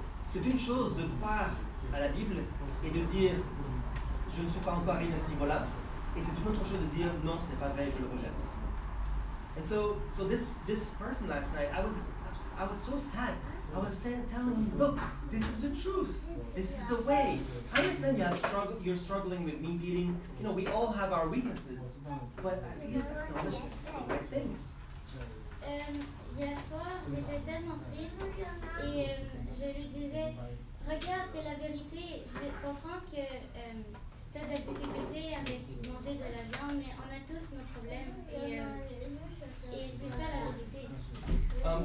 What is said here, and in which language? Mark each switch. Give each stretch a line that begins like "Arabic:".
French: C'est une chose de croire à la Bible et de dire, je ne suis pas encore arrivé à ce niveau-là. Et c'est une autre chose de dire, non, ce n'est pas vrai, je le rejette.
English: And so this person last night, I was so sad. I was telling him, look, this is the truth. This is the way. I understand you're struggling with meat eating. We all have our weaknesses. But at least acknowledge it's the right thing.
French: Hier soir, j'étais tellement triste et je lui disais, regarde, c'est la vérité. Je comprends que tu as de la difficulté avec manger de la viande, mais on a tous nos problèmes et c'est ça la vérité.